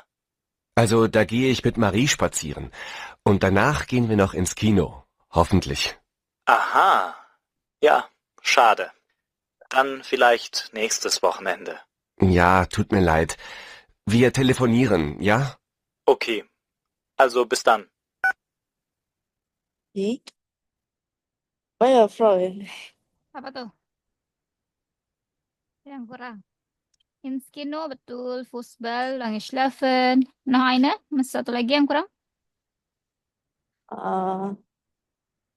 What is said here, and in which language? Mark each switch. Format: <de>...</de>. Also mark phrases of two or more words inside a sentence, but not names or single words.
<de>Also, da gehe ich mit Marie spazieren. Und danach gehen wir noch ins Kino. Hoffentlich. Aha, ja, schade. Dann vielleicht nächstes Wochenende. Ja, tut mir leid. Wir telefonieren, ja? Okay, also bis dann.</de> <id>Ih. Oh ya, Freud. Apa tuh? Yang kurang.</id> <de>Ins Kino, betul. Fußball, lange schlafen. Noch eine?</de> <id>Masih satu lagi yang kurang? Eh,</id>